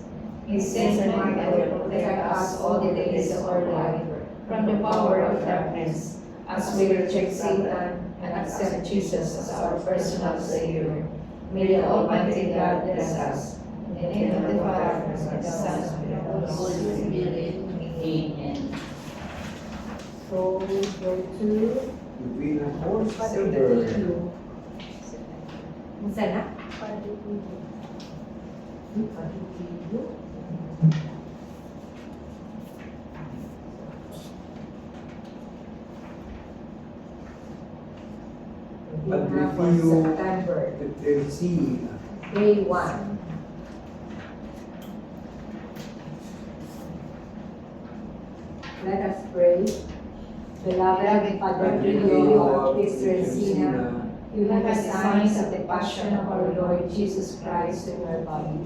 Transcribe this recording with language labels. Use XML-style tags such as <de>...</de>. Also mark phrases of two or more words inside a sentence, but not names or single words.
<en>May Saint Michael protect us all the days of our life from the power of darkness, as we reject Satan and accept Jesus as our personal Savior. May the Almighty God bless us. In the name of the Father, and of the Son, and of the Holy Spirit. Amen. So, go to Between a horse and a Padre bird. Pio.</en> <ceb>Unsa na?</ceb> <en>Padre Pio. Padre Pio. Padre For Pio. September, Tercina. day 1. Let us pray. Beloved Padre Pio of Pietrelcina, you have the signs of the passion of our Lord Jesus Christ in your body.</en>